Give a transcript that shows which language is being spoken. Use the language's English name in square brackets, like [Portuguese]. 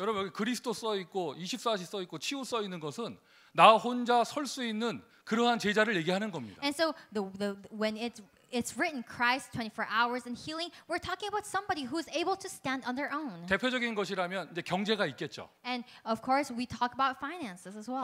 [Korean] 여러분 여기 그리스도 써 있고 24시 써 있고 치유 써 있는 것은 나 혼자 설 수 있는 그러한 제자를 얘기하는 겁니다. [English] And so when it's written Christ 24 hours and healing, we're talking about somebody who's able to stand on their own. [Korean] 대표적인 것이라면 이제 경제가 있겠죠. [English] And of course, we talk about finances as well.